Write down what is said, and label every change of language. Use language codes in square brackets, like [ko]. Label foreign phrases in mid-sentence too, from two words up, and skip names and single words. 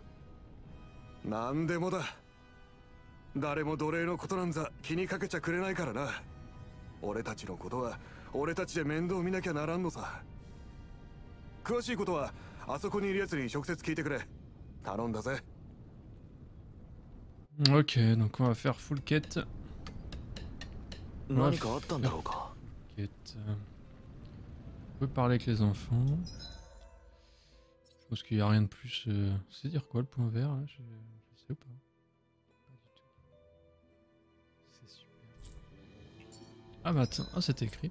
[ja] 何でもだ。誰も奴隷のことなんざ気にかけちゃくれないからな。俺たちのことは俺たちで面倒見なきゃならんのさ。詳しいことはあそこにいるやつに直接聞いてくれ。頼んだぜ。 [fr] Ok, donc on va faire full quête. [ja] 何かあったんだろうか。 [fr] Quête. On peut parler avec les enfants. Je pense qu'il n'y a rien de plus. C'est dire quoi le point vert là, je sais pas. Pas du tout. C'est super. Ah bah attends, ah c'est écrit.